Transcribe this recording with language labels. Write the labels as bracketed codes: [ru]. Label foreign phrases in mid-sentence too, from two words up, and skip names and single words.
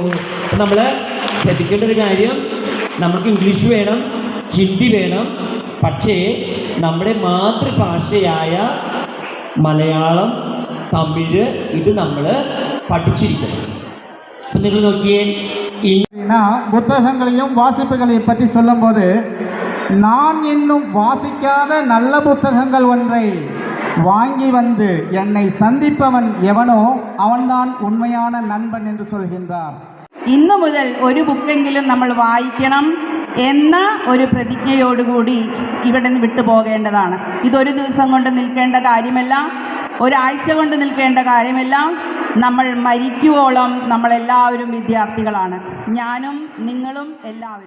[ml] നമ്മൾ ശ്രദ്ധിക്കേണ്ട ഒരു കാര്യം, നമുക്ക് ഇംഗ്ലീഷ് വേണം, ഹിന്ദി വേണം, പക്ഷേ നമ്മുടെ മാതൃഭാഷയായ മലയാളം, തമിഴ് ഇത് നമ്മൾ പഠിച്ചിരിക്കണം. അപ്പം നിങ്ങൾ നോക്കിയേ, [ta] புத்தகங்களையும் வாசிப்புகளையும் பற்றி சொல்லும்போது, நான் இன்னும் வாசிக்காத நல்ல புத்தகங்கள் ஒன்றை வாங்கி வந்து என்னை சந்திப்பவன் எவனோ அவன்தான் உண்மையான நண்பன் என்று சொல்கின்றார். [ml] ഇന്നു മുതൽ ഒരു ബുക്കെങ്കിലും നമ്മൾ വായിക്കണം എന്ന ഒരു പ്രതിജ്ഞയോടുകൂടി ഇവിടെ നിന്ന് വിട്ടുപോകേണ്ടതാണ്. ഇതൊരു ദിവസം കൊണ്ട് നിൽക്കേണ്ട കാര്യമല്ല, ഒരാഴ്ച കൊണ്ട് നിൽക്കേണ്ട കാര്യമല്ല. നമ്മൾ മരിക്കുവോളം നമ്മളെല്ലാവരും വിദ്യാർത്ഥികളാണ്, ഞാനും നിങ്ങളും എല്ലാവരും.